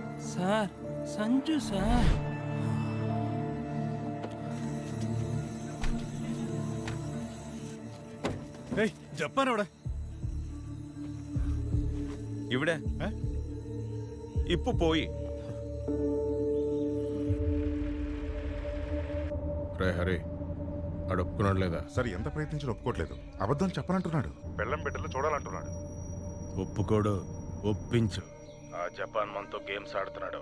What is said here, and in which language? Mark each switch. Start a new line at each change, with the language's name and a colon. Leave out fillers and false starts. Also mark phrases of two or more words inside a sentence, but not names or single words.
Telugu: సార్ సంజు సార్. జపాన్ ఎవడా
Malayalam: ഇവിടെ ഇപ്പൊ പോയി.
Telugu: రే హరి ఆడు ఒప్పుకున్నాడు లేదా? సరే ఎంత ప్రయత్నించి ఒప్పుకోవట్లేదు. అబద్ధం చెప్పనంటున్నాడు. బెల్లం బిడ్డలు చూడాలంటున్నాడు. ఒప్పుకోడు, ఒప్పించు. ఆ జపాన్ మనతో గేమ్స్ ఆడుతున్నాడు.